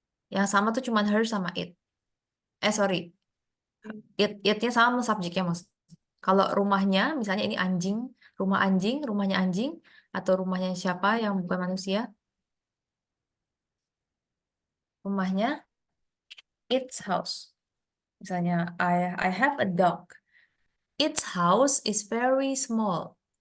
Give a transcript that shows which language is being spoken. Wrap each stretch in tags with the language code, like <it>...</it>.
<id>Yang sama tuh cuman her sama it. Sorry. Itnya sama subjeknya mas. Kalau rumahnya, misalnya ini anjing, rumahnya anjing, atau rumahnya siapa yang bukan manusia, rumahnya its house.</id> <en>Misalnya, I have a dog. Its house is very small.</en>